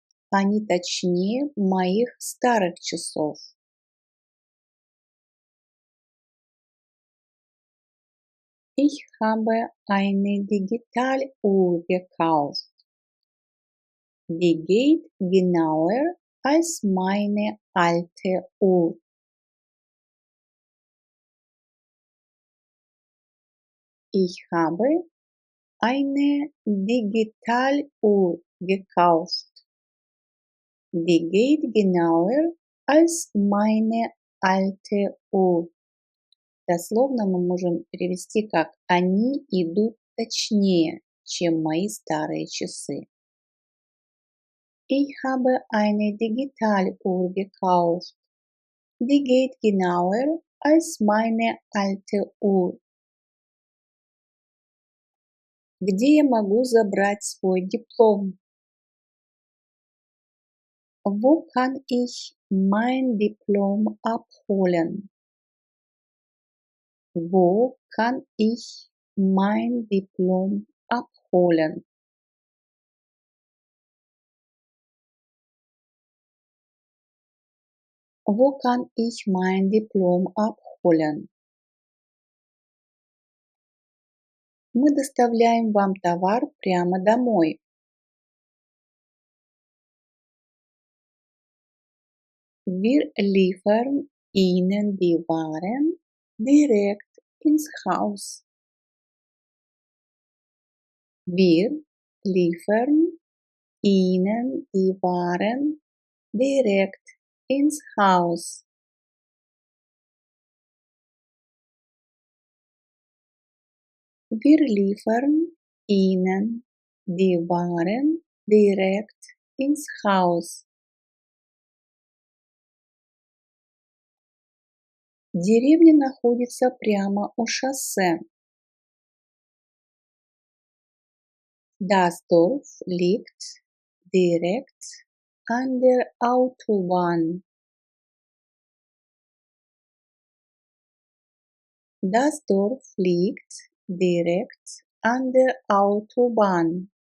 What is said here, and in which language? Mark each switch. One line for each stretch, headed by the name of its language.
Russian: Они точнее моих старых часов.
German: Ich habe eine Digitaluhr gekauft. Die geht genauer als meine alte Uhr. Ich habe eine Digitaluhr gekauft. Die geht genauer als meine alte Uhr.
Russian: Дословно мы можем перевести как «они идут точнее, чем мои старые часы».
German: Ich habe eine Digitaluhr gekauft. Die geht genauer als meine alte Uhr.
Russian: Где я могу забрать свой диплом?
German: Wo kann ich mein Diplom abholen? Wo kann ich mein Diplom abholen? Wo kann ich mein Diplom abholen?
Russian: Мы доставляем вам товар прямо домой.
German: Wir liefern Ihnen die Waren direkt ins Haus. Wir liefern Ihnen die Waren direkt ins Haus. Wir liefern Ihnen die Waren direkt ins Haus.
Russian: Деревня находится прямо у шоссе.
German: Das Dorf liegt direkt an der Autobahn. Das Dorf liegt direkt an der Autobahn.